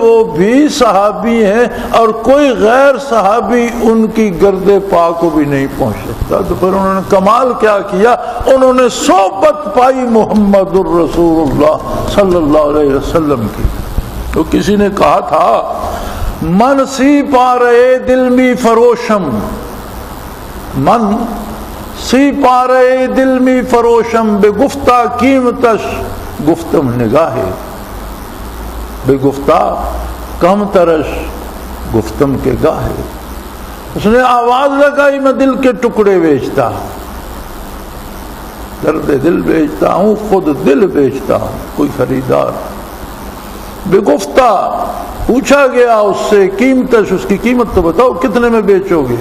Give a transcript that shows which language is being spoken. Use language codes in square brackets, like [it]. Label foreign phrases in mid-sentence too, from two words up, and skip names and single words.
[ur] وہ بھی صحابی ہیں، اور کوئی غیر صحابی ان کی گرد پا کو بھی نہیں پہنچ سکتا۔ تو پھر انہوں نے کمال کیا کیا؟ انہوں نے صحبت پائی محمد الرسول اللہ صلی اللہ علیہ وسلم کی۔ تو کسی نے کہا تھا [fa] من سی پا رہے دل می فروشم، من سی پا رہے دل می فروشم، بے گفتہ قیمتش گفتم نگاہے، بے گفتہ کم ترش گفتم کے گاہے۔ [ur] اس نے آواز لگائی میں دل کے ٹکڑے بیچتا ہوں، درد دل بیچتا ہوں، خود دل بیچتا ہوں، کوئی خریدار۔ [fa] بے گفتہ [ur] پوچھا گیا اس سے قیمتش، اس کی قیمت تو بتاؤ کتنے میں بیچو گے؟